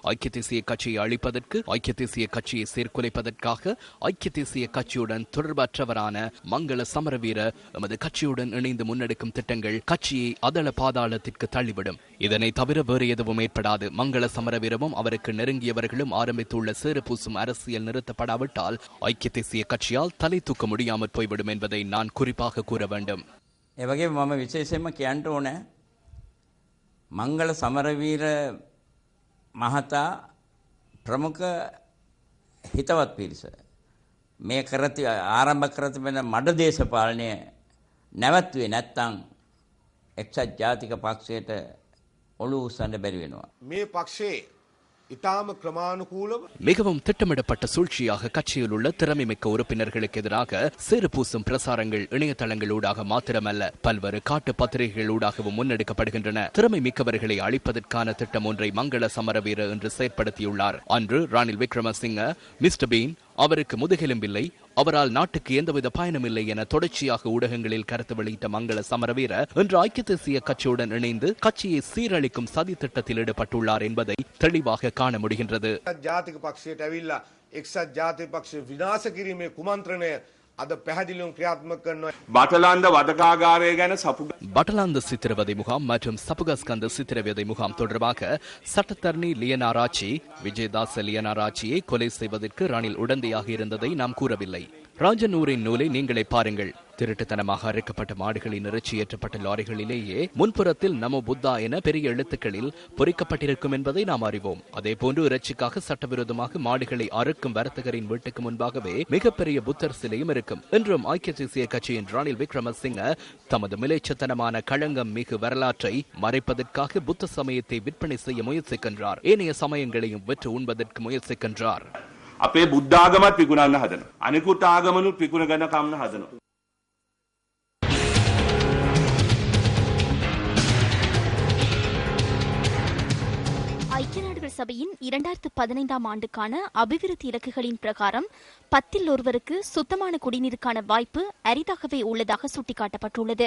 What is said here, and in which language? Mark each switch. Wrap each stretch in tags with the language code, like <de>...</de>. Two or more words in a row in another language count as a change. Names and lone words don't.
<ta>ஐக்கிய தேசிய கட்சியை அழிப்பதற்கு, ஐக்கிய தேசிய கட்சியை சீர்குலைப்பதற்காக ஐக்கிய தேசிய கட்சியுடன் தொடர்பற்றவரான மங்கள சமரவீர எமது கட்சியுடன் இணைந்து முன்னெடுக்கும் திட்டங்கள் கட்சியை அதள பாதாளத்திற்கு தள்ளிவிடும். இதனை தவிர வேறு எதுவும் ஏற்படாது. மங்கள சமரவீரமும் அவருக்கு நெருங்கியவர்களும் ஆரம்பித்துள்ள சேறு பூசும் அரசியல் நிறுத்தப்படாவிட்டால் ஐக்கிய தேசிய கட்சியால் தலை தூக்க முடியாமற் போய்விடும் என்பதை நான் குறிப்பாக கூற வேண்டும்.</ta> <si>එවගේ මම විශේෂයෙන්ම කියන්න ඕනේ මංගල සමරවීර මහතා ප්‍රමුඛ හිතවත් පිරිස මේ කරති ආරම්භ කරති වෙන මඩ දේශපාලනය නැවතුවේ නැත්තම් එක්සත් ජාතික පක්ෂයට ඔළුව උස්සන්න බැරි වෙනවා. මේ පක්ෂේ ඉතාම ක්‍රමානුකූලම</si> <ta>மிகவும் திட்டமிடப்பட்ட சூழ்ச்சியாக கட்சியில் உள்ள திறமைமிக்க உறுப்பினர்களுக்கு எதிராக சேறு பூசும் பிரசாரங்கள் இணையதளங்களூடாக மாத்திரமல்ல பல்வேறு காட்டு பத்திரிகைகளூடாகவும் முன்னெடுக்கப்படுகின்றன. திறமை மிக்கவர்களை அழிப்பதற்கான திட்டம் ஒன்றை மங்கள சமரவீர என்று செயற்படுத்தியுள்ளார். அன்று ரணில் விக்ரமசிங்க மிஸ்டர் பீன் அவருக்கு முதுகெலும்பில்லை, அவரால் நாட்டுக்கு எந்தவித பயனுமில்லை என தொடர்ச்சியாக ஊடகங்களில் கருத்து வெளியிட்ட மங்கள சமரவீர இன்று ஐக்கிய தேசிய கட்சியுடன் இணைந்து கட்சியை சீரழிக்கும் சதி திட்டத்தில் ஈடுபட்டுள்ளார் என்பதை தெளிவாக காண முடிகின்றது.</ta> <si>ජාතික පක්ෂයට ඇවිල්ලා එක්සත් ජාතික පක්ෂ විනාශ කිරීමේ කුමන්ත්‍රණය අද පැහැදිලිවම ක්‍රියාත්මක කරනවා. බටලන්ද වදකාගාරය ගැන</si> <ta>பட்டலாந்த சித்திரவதை முகாம் மற்றும் சபுகஸ்கந்த சித்திரவதை முகாம் தொடர்பாக சட்டத்தரணி லியனாராச்சி விஜயதாச லியனாராச்சியை கொலை செய்வதற்கு ரணில் உடந்தையாக இருந்ததை நாம் கூறவில்லை. ராஜனூரின் நூலை நீங்களே பாருங்கள். திருட்டுத்தனமாக அரைக்கப்பட்ட மாடுகளின் இறைச்சி ஏற்றப்பட்ட லாரிகளிலேயே முன்புறத்தில் நமோ புத்தா என பெரிய எழுத்துக்களில் பொறிக்கப்பட்டிருக்கும் என்பதை நாம் அறிவோம். அதே போன்று இறைச்சிக்காக சட்டவிரோதமாக மாடுகளை அறுக்கும் வர்த்தகரின் வீட்டுக்கு முன்பாகவே மிகப்பெரிய புத்தர் சிலையும் இருக்கும். இன்றும் ஐக்கிய தேசிய கட்சியின் ரணில் விக்ரமசிங்க தமது மிலேச்சத்தனமான களங்கம் மிகு வரலாற்றை மறைப்பதற்காக புத்த சமயத்தை விற்பனை செய்ய முயற்சிக்கின்றார். ஏனைய சமயங்களையும் வெற்று உண்பதற்கு முயற்சிக்கின்றார்.</ta> <si>අපේ බුද්ධාගමත් විකුණන්න හදනවා. අනිකුත් ආගමනුත් විකුණගෙන කන්න හදනවා.</si> <ta>ஐக்கிய நாடுகள் சபையின் 2015ஆம் ஆண்டுக்கான அபிவிருத்தி இலக்குகளின் பிரகாரம் 10 ஒருவருக்கு சுத்தமான குடிநீருக்கான வாய்ப்பு அரிதாகவே உள்ளதாக சுட்டிக்காட்டப்பட்டுள்ளது.</ta>